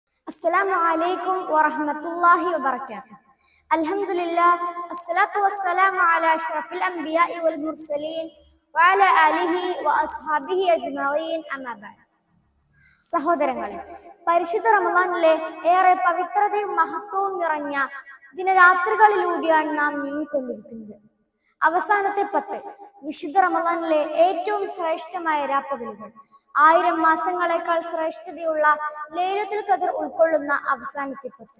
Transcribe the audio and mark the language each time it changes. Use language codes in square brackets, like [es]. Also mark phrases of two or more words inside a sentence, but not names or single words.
[ar] السلام عليكم ورحمة الله وبركاته. الحمد لله الصلاة والسلام على أشرف الأنبياء والمرسلين وعلى آله وأصحابه أجمعين أما بعد. [ml] സഹോദരങ്ങളെ, പരിശുദ്ധ റമളാനിലെ ഏറെ പവിത്രതയും മഹത്വവും നിറഞ്ഞ ദിനരാത്രികളിലൂടെയാണ് നാം നീങ്ങിക്കൊണ്ടിരിക്കുന്നത്. അവസാനത്തെ 10 വിശുദ്ധ റമളാനിലെ ഏറ്റവും ശ്രേഷ്ഠമായ രാപ്പകലുകൾ, 1000 മാസങ്ങളെക്കാൾ ശ്രേഷ്ഠതയുള്ള ലൈലത്തുൽ ഖദർ ഉൾക്കൊള്ളുന്ന അവസാനത്തെ 10.